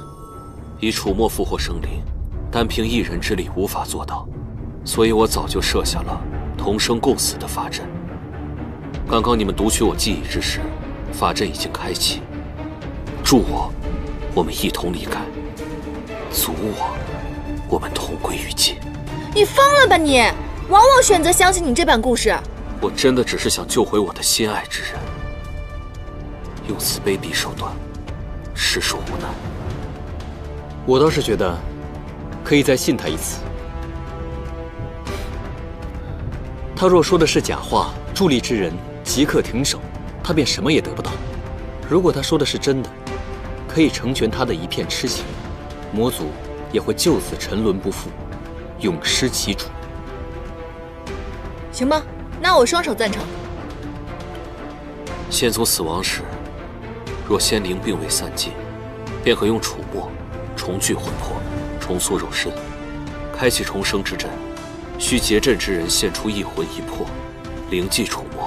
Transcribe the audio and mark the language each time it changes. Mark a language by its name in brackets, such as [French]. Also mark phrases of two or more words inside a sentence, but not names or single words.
[Chinese] 以楚墨復活生靈，單憑一人之力無法做到，所以我早就設下了同生共死的法陣。剛剛你們讀取我記憶之時，法陣已經開啟。助我們一同離開；阻我們同歸於盡。你瘋了吧你！往往選擇相信你這版故事。我真的只是想救回我的心愛之人，用此卑鄙手段，實屬無奈。我倒是覺得，可以再信他一次。他若說的是假話，助力之人即刻停手，他便什麼也得不到。如果他說的是真的，可以成全他的一片痴情，魔族也會就此沉淪不復，永失其主。行吧，那我雙手贊成。仙族死亡時，若仙靈並未散盡，便可用楚墨重聚魂魄，重塑肉身，開啟重生之陣。需結陣之人獻出一魂一魄，靈祭楚墨。